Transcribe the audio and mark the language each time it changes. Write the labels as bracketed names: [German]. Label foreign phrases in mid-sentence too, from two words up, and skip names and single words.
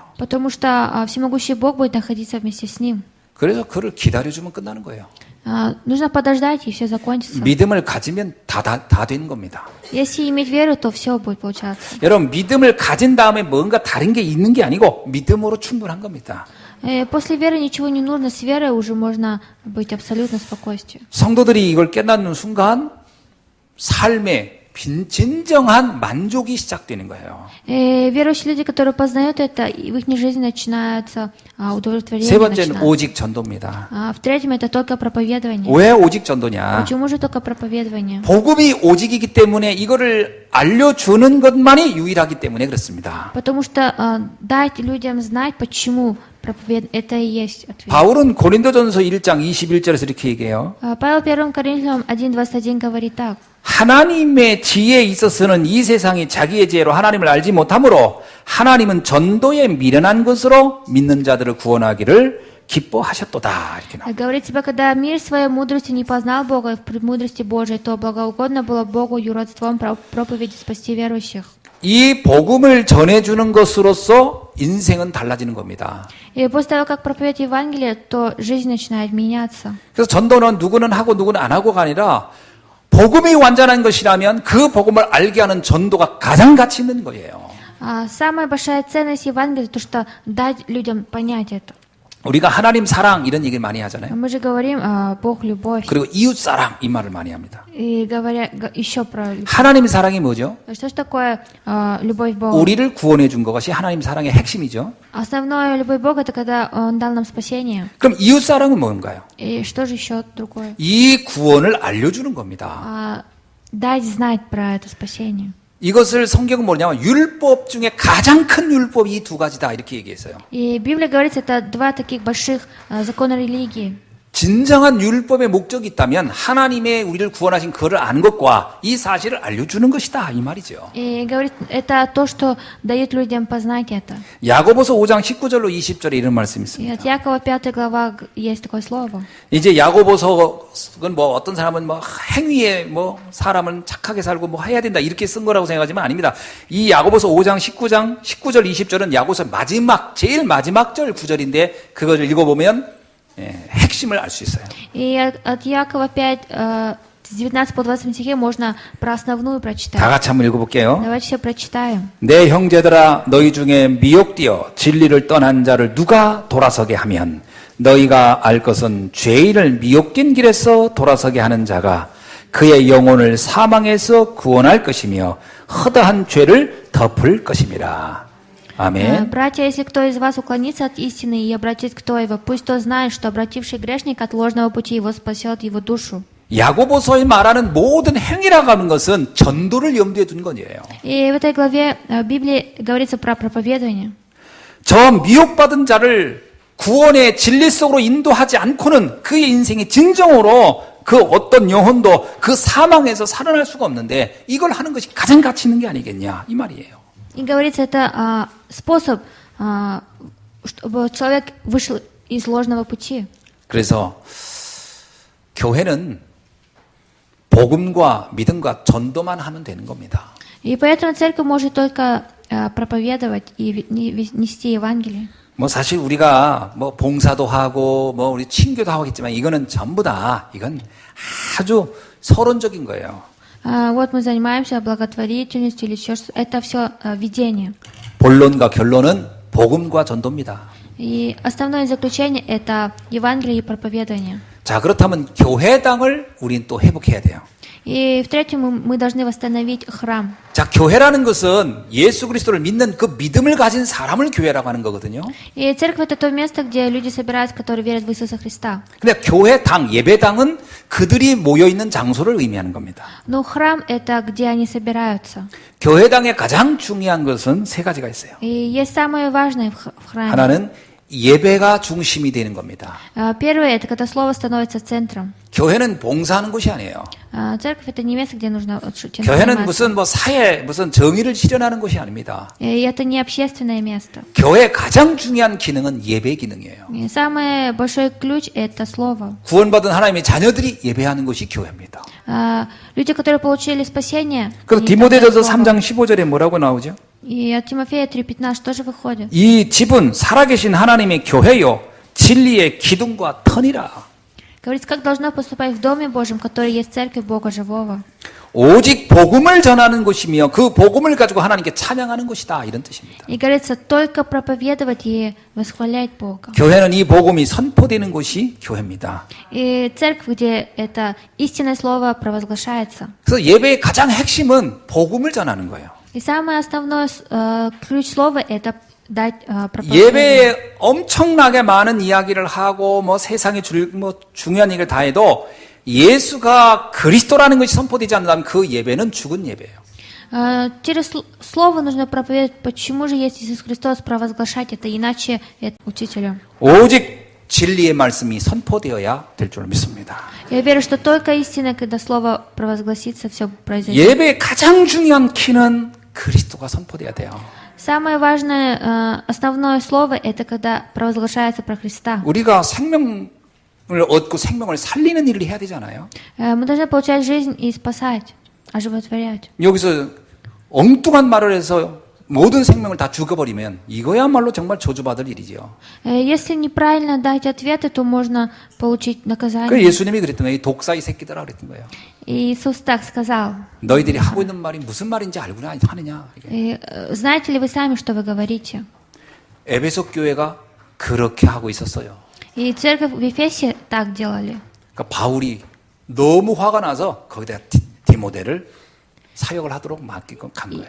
[Russian] Потому что всемогущий Бог будет находиться вместе с ним. [Korean] 그래서 그를 기다려주면 끝나는 거예요. [Russian] Нужно подождать, и все закончится. [Korean] 믿음을 가지면 다 된 겁니다. [Russian] Если иметь веру, то все будет получаться. [Korean] 여러분, 믿음을 가진 다음에 뭔가 다른 게 있는 게 아니고 믿음으로 충분한 겁니다. [Russian] После веры ничего не нужно, с верой уже можно быть абсолютно спокойствием. [Korean] 성도들이 이걸 깨닫는 순간 삶에 진정한 만족이 시작되는 거예요. [Russian] Верующие люди, которые познают это, в их жизни начинается удовлетворение. [Korean] 세 번째는 오직 전도입니다. [Russian] В-третьем, это только проповедование. [Korean] 왜 오직 전도냐? [Russian] Почему же только проповедование? [Korean] 복음이 오직이기 때문에 이거를 알려주는 것만이 유일하기 때문에 그렇습니다. [Russian] Потому что дать людям знать, почему это и есть ответ. [Korean] 바울은 고린도전서 1장 21절에서 이렇게 얘기해요. [Russian] Павел 1 Коринфянам 1:21 говорит так. [Korean] 하나님의 지혜에 있어서는 이 세상이 자기의 지혜로 하나님을 알지 못하므로 하나님은 전도에 미련한 것으로 믿는 자들을 구원하기를 기뻐하셨도다. 이렇게 나와요. [Russian] Говорит себе, когда мир своей мудрости не познал Бога в премудрости Божией, то благоугодно было Богу юродством проповеди спасти верующих. [Korean] 이 복음을 전해주는 것으로서 인생은 달라지는 겁니다. [Russian] И после того, как проповедь Евангелия, то жизнь начинает меняться. [Korean] 그래서 전도는 누구는 하고 누구는 안 하고가 아니라 복음이 완전한 것이라면 그 복음을 알게 하는 전도가 가장 가치 있는 거예요. [Russian] Самая большая ценность Евангелия, то, что дать людям понять это. [Korean] 우리가 하나님 사랑 이런 얘기를 많이 하잖아요. [Russian] Мы же говорим Бог любовь. [Korean] 그리고 이웃 사랑 이 말을 많이 합니다. [Russian] И говоря еще про любовь. [Korean] 하나님 사랑이 뭐죠? [Russian] Что же такое любовь Бога? [Korean] 우리를 구원해 준 것이 하나님 사랑의 핵심이죠. [Russian] Основная любовь Бога это когда Он дал нам спасение. [Korean] 그럼 이웃 사랑은 뭔가요? [Russian] И что же еще другое? [Korean] 이 구원을 알려주는 겁니다. [Russian] Дать знать про это спасение. [Korean] 이것을 성경은 뭐냐면 율법 중에 가장 큰 율법이 이 두 가지다 이렇게 얘기했어요. [Russian] И Библия говорит, это два таких больших закона религии. [Korean] 진정한 율법의 목적이 있다면 하나님의 우리를 구원하신 그를 아는 것과 이 사실을 알려주는 것이다 이 말이죠. [Russian] И говорит, это то, что дает людям познать это. [Korean] 야고보서 5장 19절로 20절에 이런 말씀이 [Russian] И [Korean] 있습니다. [Russian] от Якова 5 глава есть такое слово. [Korean] 이제 야고보서는 뭐 어떤 사람은 뭐 행위에 뭐 사람은 착하게 살고 뭐 해야 된다 이렇게 쓴 거라고 생각하지만 아닙니다. 이 야고보서 5장 19절 20절은 야고보서 제일 마지막 절 구절인데 그것을 읽어보면 핵심을 알 수 있어요. [Russian] И от Якова 5, с 19 по 20 стихе можно про основную прочитать. [Korean] 다 같이 한번 읽어볼게요. [Russian] Давайте все прочитаем. [Korean] 내 형제들아 너희 중에 미혹되어 진리를 떠난 자를 누가 돌아서게 하면 너희가 알 것은 죄인을 미혹된 길에서 돌아서게 하는 자가 그의 영혼을 사망에서 구원할 것이며 허다한 죄를 덮을 것임이라. [Russian] Аминь. Братья, если кто из вас уклонится от истины и обратит к той его, пусть тот знает, что обративший грешник от ложного пути его спасет его душу. [Korean] 야고보서에 말하는 모든 행위라고 하는 것은 전도를 염두에 둔 거예요. [Russian] И в этой главе Библии говорится про проповедование. [Korean] 저 미혹받은 자를 구원의 진리 속으로 인도하지 않고는 그의 인생이 진정으로 그 어떤 영혼도 그 사망에서 살아날 수가 없는데 이걸 하는 것이 가장 가치 있는 게 아니겠냐 이 말이에요. [Russian] И говорится, это способ, чтобы человек вышел из ложного пути. [Korean] 그래서 교회는 복음과 믿음과 전도만 하면 되는 겁니다. [Russian] И поэтому церковь может только проповедовать и нести Евангелие. [Korean] 뭐 사실 우리가 뭐 봉사도 하고 뭐 우리 친교도 하겠지만 이거는 전부 다 이건 아주 서론적인 거예요. [Russian] Вот мы занимаемся благотворительностью или еще что-то. Это все видение. [Korean] 본론과 결론은 복음과 전도입니다. [Russian] И основное заключение это Евангелие и проповедование. [Korean] 자, 그렇다면 교회당을 우린 또 회복해야 돼요. [Russian] И в-третьем, мы должны восстановить храм. [Korean] 자, 교회라는 것은 예수 그리스도를 믿는 그 믿음을 가진 사람을 교회라고 하는 거거든요. [Russian] И церковь это то место, где люди собираются, которые верят в Иисуса Христа. [Korean] 근데 교회당, 예배당은 그들이 모여 있는 장소를 의미하는 겁니다. [Russian] Но храм это где они собираются. [Korean] 교회당의 가장 중요한 것은 세 가지가 있어요. [Russian] И есть самое важное в храме. [Korean] 하나는 예배가 중심이 되는 겁니다. [Russian] Первое это когда слово становится центром. [Korean] 교회는 봉사하는 곳이 아니에요. [Russian] Церковь это не место, где нужно чем-то [Korean] 교회는 [Russian] заниматься. [Korean] 무슨 뭐 사회, 무슨 정의를 실현하는 곳이 아닙니다. [Russian] И это не общественное место. [Korean] 교회의 가장 중요한 기능은 예배 기능이에요. [Russian] И самый большой ключ это слово. [Korean] 구원받은 하나님의 자녀들이 예배하는 것이 교회입니다. [Russian] Люди, которые получили спасение. [Korean] 그래서 [Russian] они [Korean] 디모데전서 [Russian] тогда слово. [Korean] 3장 15절에 뭐라고 나오죠? [Russian] И от Тимофея 3:15 тоже выходит. [Korean] 이 집은 살아계신 하나님의 교회요 진리의 기둥과 터니라. [Russian] Говорится, как должно поступать в Доме Божьем, который есть церковь Бога Живого. [Korean] 오직 복음을 전하는 것이며 그 복음을 가지고 하나님께 찬양하는 것이다 이런 뜻입니다. [Russian] И говорится, только проповедовать и восхвалять Бога. [Korean] 교회는 이 복음이 선포되는 곳이 교회입니다. [Russian] И церковь, где это истинное слово провозглашается. [Korean] 그래서 예배의 가장 핵심은 복음을 전하는 거예요. [Russian] И самый основной ключ слова это дать проповедь. [Korean] 예배에 엄청나게 많은 이야기를 하고 뭐 세상에 중요한 얘기를 다 해도 예수가 그리스도라는 것이 선포되지 않는다면 그 예배는 죽은 예배예요. [Russian] Через слово нужно проповедовать, почему же есть Иисус Христос, провозглашать это, иначе это учителю. [Korean] 오직 진리의 말씀이 선포되어야 될 줄 믿습니다. [Russian] Я верю, что только истина, когда слово провозгласится, все произойдет. [Korean] 예배의 가장 중요한 키는 그리스도가 선포돼야 돼요. [Russian] Самое важное, основное слово, это когда провозглашается про Христа. [Korean] 우리가 생명을 얻고 생명을 살리는 일을 해야 되잖아요. [Russian] Мы должны получать жизнь и спасать, оживотворять. [Korean] 여기서 엉뚱한 말을 해서 모든 생명을 다 죽어버리면 이거야말로 정말 저주받을 일이죠. [Russian] Если неправильно дать ответы, то можно получить [Korean] 그 [Russian] наказание. [Korean] 예수님이 그랬던 거예요. 이 독사이 새끼들아 그랬던 거예요. [Russian] И Иисус так сказал. [Korean] 너희들이 하고 있는 말이 무슨 말인지 알고나 하느냐. [Russian] И, знаете ли вы сами, что вы говорите? [Korean] 에베소 교회가 그렇게 하고 있었어요. [Russian] И церковь в Ефесе так делали. [Korean] 그러니까 바울이 너무 화가 나서 거기다 디모데를 사역을 하도록 맡기고 간 거예요.